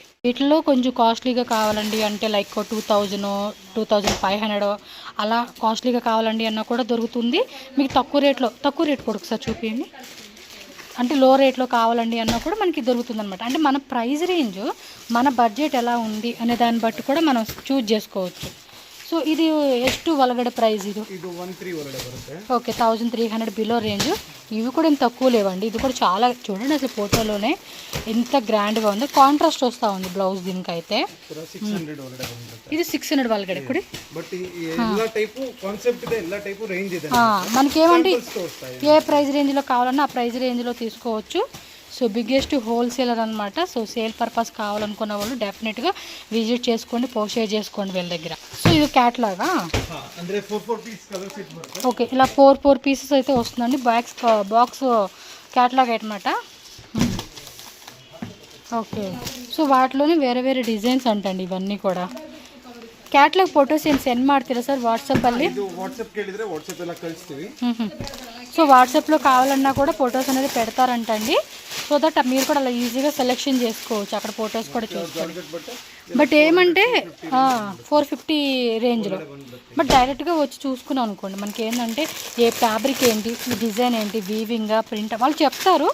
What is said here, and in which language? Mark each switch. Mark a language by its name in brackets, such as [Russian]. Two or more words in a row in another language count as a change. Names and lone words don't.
[Telugu] వీటిలో కొంచెం కాస్ట్లీగా కావాలండి అంటే లైక్ 2000 2500 అలా కాస్ట్లీగా కావాలండి అన్నా కూడా దొరుకుతుంది మీకు. తక్కువ రేట్ కూడా ఒకసారి చూపించండి. అంటే [English] low rate [Telugu] కావాలండి అన్నా కూడా మనకి దొరుకుతుంది అనమాట. అంటే మన [English] price range [Telugu] మన బడ్జెట్ ఎలా ఉంది అనే దాన్ని బట్టి కూడా మనం చూజ్ చేసుకోవచ్చు. సో ఇది [Kannada] ಎಷ್ಟು ಒಳಗಡೆ ಪ್ರೈಸ್ ಇದು 13 ಒಳಗಡೆ ಬರುತ್ತೆ. [Telugu] ఓకే [English] 1300 below range. [Telugu] ఇవి కూడా ఏం తక్కువ లేవండి. ఇది కూడా చాలా చూడండి అసలు ఫోటోలోనే ఎంత గ్రాండ్గా ఉందో. కాంట్రాస్ట్ వస్తూ ఉంది బ్లౌజ్ దీనికి అయితే. ఇది 600 ಒಳಗಡೆ కూడా. [Kannada] బట్ ಎಲ್ಲ [English] type concept [Kannada] ಇದೆ, ಎಲ್ಲ [English] type range [Kannada] ಇದೆ. [Telugu] మనకేమంటే ఏ [English] price range [Telugu] కావాలన్నా ఆ [English] price range [Telugu] తీసుకోవచ్చు. [English] so biggest wholesaler అనమాట. [Telugu] సో [English] sale purpose [Telugu] కావాలనుకున్న వాళ్ళు డెఫినెట్గా విజిట్ చేసుకోండి, పోషేర్ చేసుకోండి వీళ్ళ దగ్గర. సో ఇది క్యాట్లాగా ఓకే ఇలా 4 పీసెస్ అయితే వస్తుందండి. [English] box catalogue అనమాట. [Telugu] ఓకే సో వాటిలోనే వేరే వేరే డిజైన్స్ అంటండి ఇవన్నీ కూడా. [English] catalogue photos [Kannada] ಏನು ಸೆಂಡ್ ಮಾಡ್ತೀರಾ ಸರ್ ವಾಟ್ಸಪ್ಪಲ್ಲಿ? ವಾಟ್ಸಪ್ ಕೇಳಿದರೆ ವಾಟ್ಸಪ್ ಎಲ್ಲ ಕಳಿಸ್ತೀವಿ. [Telugu] సో వాట్సాప్లో కావాలన్నా కూడా ఫొటోస్ అనేది పెడతారంటండి. [English] so that [Telugu] మీరు కూడా అలా ఈజీగా సెలెక్షన్ చేసుకోవచ్చు. అక్కడ ఫొటోస్ కూడా చూసుకోండి. బట్ ఏమంటే 450 రేంజ్లో. బట్ డైరెక్ట్గా వచ్చి చూసుకున్నాం అనుకోండి మనకి ఏంటంటే ఏ ఫ్యాబ్రిక్ ఏంటి, ఈ డిజైన్ ఏంటి, [English] weaving print [Telugu] వాళ్ళు చెప్తారు.